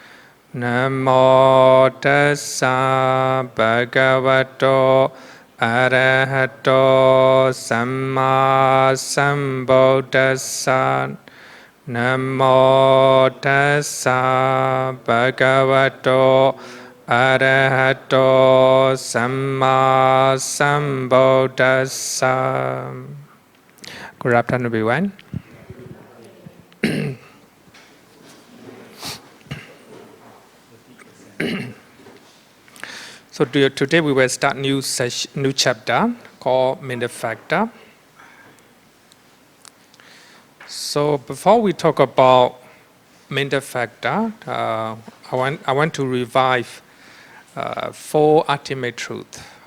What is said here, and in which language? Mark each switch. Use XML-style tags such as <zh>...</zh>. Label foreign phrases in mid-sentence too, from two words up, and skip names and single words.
<pi>Namo tassa bhagavato arahato samma sambuddhassa. Namo tassa bhagavato arahato samma sambuddhassa.</pi> <en>Good afternoon, everyone. So today we will start new chapter called mental factor. So before we talk about mental factor, I want to revive four ultimate truth.</en>